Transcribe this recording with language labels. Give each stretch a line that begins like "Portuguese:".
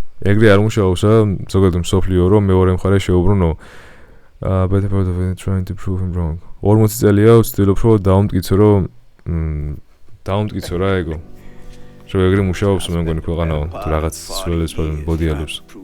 Georgian: ეგრე არ მუშაობს ზოგადად მსოფლიო რომ მეორე მხარე შეუბრუნო.
English: Better part of it trying to prove him wrong.
Georgian: 40 წელია ვცდილობ რომ დაუმტკიცო რომ დაუმტკიცო რა ეგო. რომ ეგრე მუშაობს მე მგონი ქვეყანაო თუ რაღაც სულელებს ბოდიალებს.